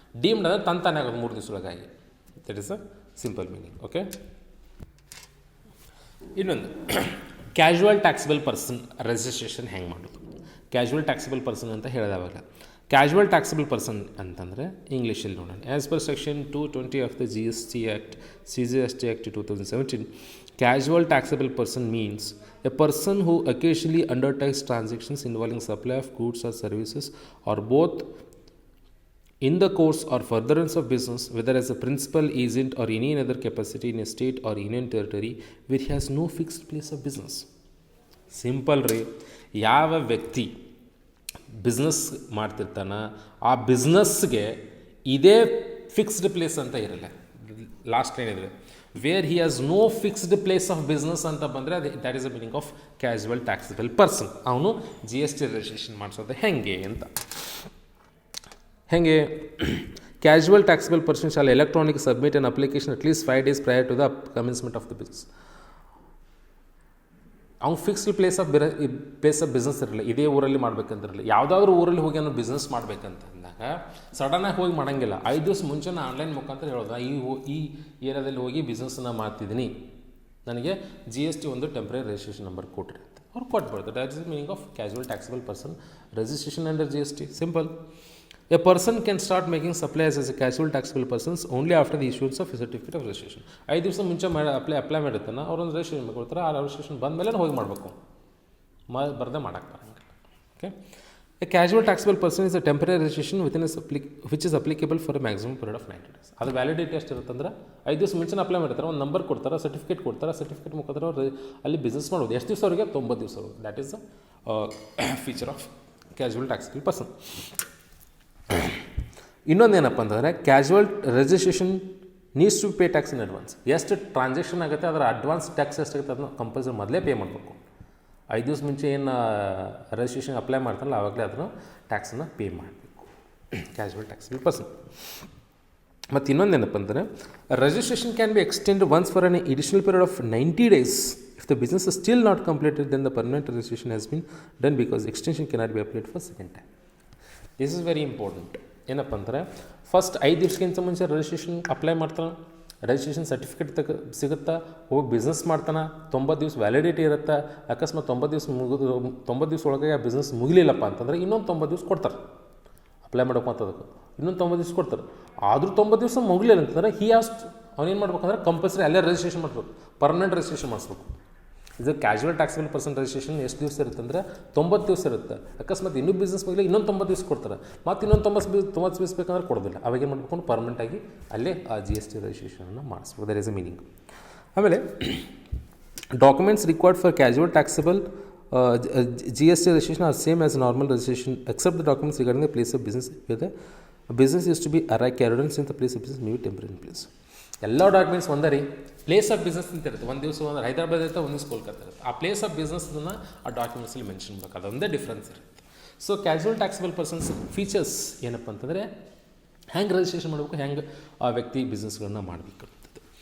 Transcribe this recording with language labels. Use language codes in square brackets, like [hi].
[kn] Deemed ಅಂದರೆ ತಾನೇ ಆಗೋದು 3 ದಿವಸ ಒಳಗಾಗಿ. [en] That is a simple meaning. [kn] Okay, ಇನ್ನೊಂದು ಕ್ಯಾಶುವಲ್ ಟ್ಯಾಕ್ಸಬಲ್ ಪರ್ಸನ್ ರಿಜಿಸ್ಟ್ರೇಷನ್ ಹೆಂಗೆ ಮಾಡೋದು. ಕ್ಯಾಶುವಲ್ ಟ್ಯಾಕ್ಸಬಲ್ ಪರ್ಸನ್ ಅಂತ ಹೇಳಿದವಾಗ ಕ್ಯಾಶುವಲ್ ಟ್ಯಾಕ್ಸಬಲ್ ಪರ್ಸನ್ ಅಂತಂದರೆ ಇಂಗ್ಲೀಷಲ್ಲಿ ನೋಡೋಣ. [en] As per section 220 of the GST Act, CGST Act 2017, casual taxable person means a person who occasionally undertakes transactions involving supply of goods or services or both in the course or furtherance of business, whether as a principal, agent or any other capacity in a state or union territory where he has no fixed place of business. Simple ರೀ. [kn] ಯಾವ ವ್ಯಕ್ತಿ business ಮಾಡ್ತಿರ್ತಾನ ಆ ಬಿಸ್ನೆಸ್ಗೆ ಇದೇ fixed place ಅಂತ ಇರಲ್ಲ. [en] last [kn] ಏನಿದೆ [en] where he has no fixed place of business [kn] ಅಂತ ಬಂದರೆ ಅದು [en] That is the meaning of casual taxable person. [kn] ಅವನು GST ರಿಜಿಸ್ಟ್ರೇಷನ್ ಮಾಡಿಸೋದು ಹೆಂಗೆ ಅಂತ. ಹೆಂಗೆ [en] Casual taxable person shall electronic submit an application at least 5 days prior to the commencement of the business. [kn] ಅವ್ನು fixed place of business ಇರಲಿಲ್ಲ, ಇದೇ ಊರಲ್ಲಿ ಮಾಡ್ಬೇಕಂತಿರಲಿಲ್ಲ. ಯಾವುದಾದ್ರೂ ಊರಲ್ಲಿ ಹೋಗಿ ಅವನು ಬಿಸ್ನೆಸ್ ಮಾಡ್ಬೇಕಂತ ಅಂದಾಗ ಸಡನ್ನಾಗಿ ಹೋಗಿ ಮಾಡೋಂಗಿಲ್ಲ. 5 ದಿವಸ ಮುಂಚೆನೇ ಆನ್ಲೈನ್ ಮುಖಾಂತರ ಹೇಳೋದು ಈ ಏರಿಯಾದಲ್ಲಿ ಹೋಗಿ ಬಿಸ್ನೆಸ್ನ ಮಾಡ್ತಿದ್ದೀನಿ, ನನಗೆ GST ಒಂದು ಟೆಂಪ್ರರಿ ರಿಜಿಸ್ಟ್ರೇಷನ್ ನಂಬರ್ ಕೊಟ್ರಿ ಅಂತ ಅವ್ರು ಕೊಟ್ಬಿಡ್ತಾರೆ. [en] That is the meaning of casual taxable person registration under GST. Simple. A person can start making supplies as a casual taxable persons only after the issuance of a certificate of registration. [kn] 5 ದಿವಸ ಮುಂಚೆ apply ಮಾಡಿರ್ತಾನೆ, ಅವ್ರೊಂದು registration ಕೊಡ್ತಾರೆ. ಆ registration ಬಂದ ಮೇಲೆ ಹೋಗಿ ಮಾಡಬೇಕು, ಬರದೆ ಮಾಡೋಕ್ಕೆ ಬರೋಂಗಿಲ್ಲ. [en] Okay, a casual taxable person is a temporary registration which is applicable for a maximum period of 90 days. [kn] ಅದು ವ್ಯಾಲಿಡಿಟಿ ಎಷ್ಟು ಇರುತ್ತಂದ್ರೆ 5 ದಿವಸ ಮುಂಚೆ ಅಪ್ಲೈ ಮಾಡಿರ್ತಾರೆ, ಒಂದು ನಂಬರ್ ಕೊಡ್ತಾರೆ, ಸರ್ಟಿಫಿಕೇಟ್ ಕೊಡ್ತಾರೆ, ಸರ್ಟಿಫಿಕೇಟ್ ಮುಖಾಂತರ ಅವ್ರು ಅಲ್ಲಿ ಬಿಸ್ನೆಸ್ ಮಾಡ್ಬೋದು. ಎಷ್ಟು ದಿವಸವರೆಗೆ? 90 ದಿವಸವರೆಗೆ. [en] That is the feature of casual taxable person. [kn] ಇನ್ನೊಂದೇನಪ್ಪ ಅಂತಂದರೆ [en] Casual registration needs to pay tax in advance. [kn] ಎಷ್ಟು ಟ್ರಾನ್ಸಾಕ್ಷನ್ ಆಗುತ್ತೆ ಅದರ ಅಡ್ವಾನ್ಸ್ ಟ್ಯಾಕ್ಸ್ ಎಷ್ಟಾಗುತ್ತೆ ಅದನ್ನು ಕಂಪಲ್ಸರಿ ಮೊದಲೇ ಪೇ ಮಾಡಬೇಕು. 5 ದಿವಸ ಮುಂಚೆ ಏನು ರಿಜಿಸ್ಟ್ರೇಷನ್ ಅಪ್ಲೈ ಮಾಡ್ತಾರಲ್ಲ ಆವಾಗಲೇ ಅದನ್ನು ಟ್ಯಾಕ್ಸನ್ನು ಪೇ ಮಾಡಬೇಕು, ಕ್ಯಾಶುವಲ್ ಟ್ಯಾಕ್ಸಬಲ್ ಪರ್ಸನ್. ಮತ್ತು ಇನ್ನೊಂದೇನಪ್ಪ ಅಂದರೆ [en] Registration can be extend once for an additional period of 90 days. If the business is still not completed, then the permanent registration has been done because extension cannot be applied for second time. This is very important. [kn] ಏನಪ್ಪ ಅಂದರೆ first 5 ದಿವಸಕ್ಕಿಂತ ಮುಂಚೆ registration apply ಮಾಡ್ತಾನೆ, registration certificate ಸಿಗುತ್ತಾ, ಹೋಗಿ business ಮಾಡ್ತಾನೆ, 90 ದಿವಸ validity ಇರುತ್ತೆ. ಅಕಸ್ಮಾತ್ 90 ದಿವಸ ಒಳಗೆ ಆ ಬಿಸ್ನೆಸ್ ಮುಗಿಲಿಲ್ಲಪ್ಪ ಅಂತಂದರೆ ಇನ್ನೊಂದು 90 ದಿವಸ ಕೊಡ್ತಾರೆ ಅಪ್ಲೈ ಮಾಡೋಕೆ. ಮತ್ತು ಅದಕ್ಕೆ ಇನ್ನೊಂದು 90 ದಿವಸ ಕೊಡ್ತಾರೆ. ಆದರೂ 90 ದಿವಸ ಮುಗಿಲಿಲ್ಲ ಅಂತಂದರೆ ಅವನೇನು ಮಾಡ್ಬೇಕಂದ್ರೆ ಕಂಪಲ್ಸರಿ ಅಲ್ಲೇ ರಿಜಿಸ್ಟ್ರೇಷನ್ ಮಾಡಬೇಕು, ಪರ್ಮನೆಂಟ್ ರಿಜಿಸ್ಟ್ರೇಷನ್ ಮಾಡಿಸ್ಬೇಕು. ಇದು ಕ್ಯಾಶುವಲ್ ಟ್ಯಾಕ್ಸಬಲ್ ಪರ್ಸನ್ ರಿಜಿಸ್ಟ್ರೇಷನ್ ಎಷ್ಟು ದಿವಸ ಇರುತ್ತೆ ಅಂದರೆ 90 ದಿವಸ ಇರುತ್ತೆ. ಅಕಸ್ಮಾತ್ ಇನ್ನೂ ಬಿಸ್ನೆಸ್ ಮುಗಿಲ್ಲ ಇನ್ನೊಂದು 90 ದಿವಸ ಕೊಡ್ತಾರೆ, ಮತ್ತು ಇನ್ನೊಂದು 90 ದಿವಸ ಬೇಕಂದ್ರೆ ಕೊಡೋದಿಲ್ಲ. ಅವಾಗೇನು ಮಾಡ್ಬೇಕು, ಪರ್ಮನೆಂಟಾಗಿ ಅಲ್ಲೇ ಆ GST ರಿಜಿಸ್ಟ್ರೇಷನನ್ನು ಮಾಡಿಸ್ಬೇಕು. [en] That is a meaning. [kn] ಆಮೇಲೆ [en] Documents required for casual taxable GST registration are same as normal registration except the documents regarding the place of business where the business is to be carried on since the place of business may be temporary place. [kn] ಎಲ್ಲ documents ಒಂದೇ ರೀ. Place of business ಅಂತ ಇರುತ್ತೆ, ಒಂದು ದಿವಸ ಒಂದು ಹೈದರಾಬಾದ್ ಇರುತ್ತೆ, ಒಂದು ದಿವಸ ಕೋಲ್ಕತ್ತಾ ಇರುತ್ತೆ. ಆ ಪ್ಲೇಸ್ ಆಫ್ ಬಿಸ್ನೆಸ್ನ ಆ ಡಾಕ್ಯುಮೆಂಟ್ಸಲ್ಲಿ ಮೆನ್ಷನ್ ಬೇಕು, ಅದೊಂದೇ ಡಿಫ್ರೆನ್ಸ್ ಇರುತ್ತೆ. So casual taxable persons features ಏನಪ್ಪ ಅಂತಂದರೆ ಹೆಂಗೆ ರಿಜಿಸ್ಟ್ರೇಷನ್ ಮಾಡಬೇಕು, ಹೆಂಗೆ ಆ ವ್ಯಕ್ತಿ ಬಿಸ್ನೆಸ್ಗಳನ್ನ ಮಾಡಬೇಕು ಅಂತದ್ದು.